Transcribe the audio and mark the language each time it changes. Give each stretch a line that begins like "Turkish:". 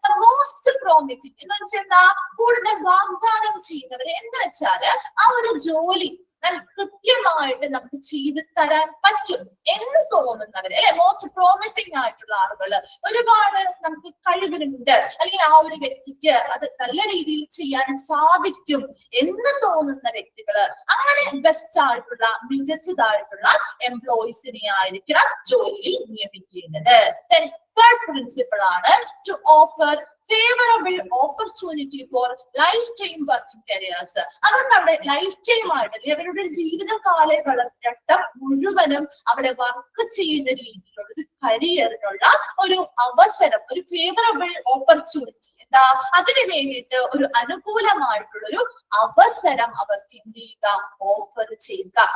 Malayalam: Most promising എന്ന് വെച്ചാൽ കൂടുതൽ വാഗ്ദാനം ചെയ്യുന്നവരെ, എന്ന് വെച്ചാല് ആ ഒരു ജോലി കൃത്യമായിട്ട് നമുക്ക് ചെയ്തു തരാൻ പറ്റും എന്ന് തോന്നുന്നവര് അല്ലെ, മോസ്റ്റ് പ്രോമിസിംഗ് ആയിട്ടുള്ള ആളുകള്, ഒരുപാട് നമുക്ക് കഴിവുണ്ട് അല്ലെങ്കിൽ ആ ഒരു വ്യക്തിക്ക് അത് നല്ല രീതിയിൽ ചെയ്യാൻ സാധിക്കും എന്ന് തോന്നുന്ന വ്യക്തികള്, അങ്ങനെ ബെസ്റ്റ് ആയിട്ടുള്ള മികച്ചതായിട്ടുള്ള എംപ്ലോയീസിനെ ആയിരിക്കണം ജോലിയിൽ നിയമിക്കേണ്ടത്.
English: Third principle ആണ് to offer favorable opportunity for lifetime working careers.
Malayalam: അവർക്ക് അവിടെ ലൈഫ് ടൈം ആയിട്ട് അവരുടെ ജീവിത കാലഘട്ടം മുഴുവനും അവിടെ വർക്ക് ചെയ്യുന്ന രീതിയിലുള്ള ഒരു കരിയറിനുള്ള ഒരു അവസരം, ഒരു ഫേവറബിൾ ഓപ്പർച്യൂണിറ്റി, എന്താ അതിന് വേണ്ടിയിട്ട് ഒരു അനുകൂലമായിട്ടുള്ള ഒരു അവസരം അവർക്ക് എന്ത് ചെയ്യുക, ഓഫർ ചെയ്യുക.